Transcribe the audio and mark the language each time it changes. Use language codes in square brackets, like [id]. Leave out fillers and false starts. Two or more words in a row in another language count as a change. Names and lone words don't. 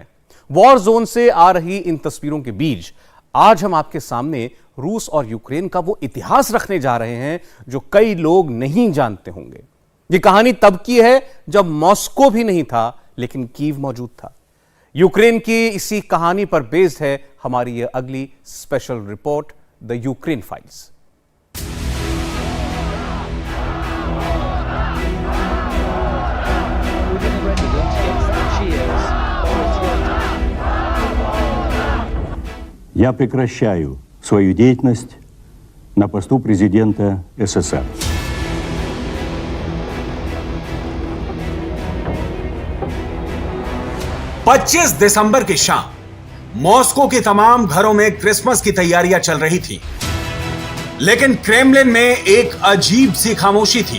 [en] war zone [hi] से आ रही इन तस्वीरों के बीच आज हम आपके सामने रूस और यूक्रेन का वो इतिहास रखने जा रहे हैं जो कई लोग नहीं जानते होंगे। ये कहानी तब की है जब मॉस्को भी नहीं था, लेकिन कीव मौजूद था। यूक्रेन की इसी कहानी पर बेस्ड है हमारी ये अगली [en] special report, [hi] द यूक्रेन फाइल्स। [ru] Я прекращаю свою деятельность на посту президента СССР. [hi] पच्चीस दिसंबर की शाम मॉस्को के तमाम घरों में क्रिसमस की तैयारियां चल रही थी, लेकिन क्रेमलिन में एक अजीब सी खामोशी थी।